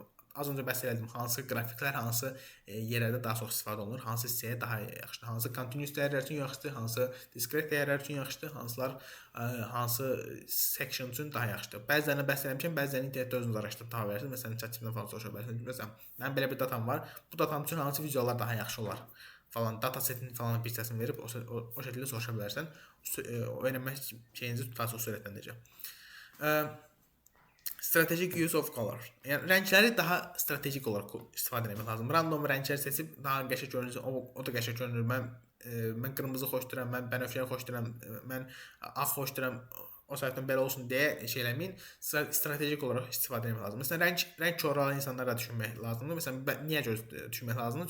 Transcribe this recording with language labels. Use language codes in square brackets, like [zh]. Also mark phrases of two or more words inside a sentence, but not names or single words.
[az] Az öncə bəhs elədim, hansı qrafiklər hansı yerlərdə daha çox istifadə olunur, hansı hissəyə daha yaxşıdır, hansı continuous dəyərlər üçün yaxşıdır, hansı discrete dəyərlər üçün yaxşıdır, hansı section üçün daha yaxşıdır. Bəzilərini bəhs eləmişəm, bəzilərini internetdə özünüz araşdırıb tapa bilərsiniz. Məsələn, chat-GPT-dən falan soruşa bilərsiniz. Məsələn, mənim belə bir datam var. Bu datam üçün hansı vizuallar daha yaxşı olar? Falan data setinin falan bir hissəsini verib o şəkildə soruşa bilərsən. Öyrənmək şeyinizi daha çox sürətləndirəcək. [en] Strategic use of color. [az] Yəni rəngləri daha strategik olaraq istifadə etmək lazımdır. Random rənglər seçib daha qəşəng görünür, o da qəşəng görünür. Mən qırmızı xoşduram, mən bənövşəyi xoşduram, mən ağ xoşduram. O səbəbdən belə olsun deyə şey eləməyin. Strategik olaraq istifadə etmək lazımdır. Məsələn, rəng körü insanlara düşünmək lazımdır. Məsələn, niyə düşünmək lazımdır?